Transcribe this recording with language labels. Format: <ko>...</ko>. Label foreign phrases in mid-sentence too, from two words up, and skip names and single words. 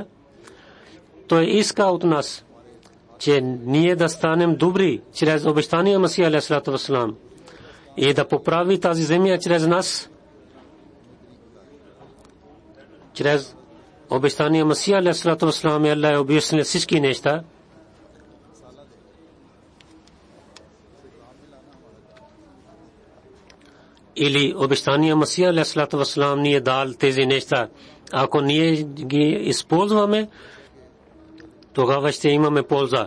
<bg>Той иска от нас, че ние да станем добри чрез обещания Масия</bg> <ar>عليه الصلاة والسلام</ar> <bg>и да поправи тази земя чрез нас, чрез обещания Масия</bg> <ar>عليه الصلاة والسلام.</ar> <bg>Allah е обяснил всички неща. Или обещания Масия</bg> <ar>عليه الصلاة والسلام</ar> <bg>ни е дал тези неща. Ако ние ги използваме, тогава ще имаме полза.</bg>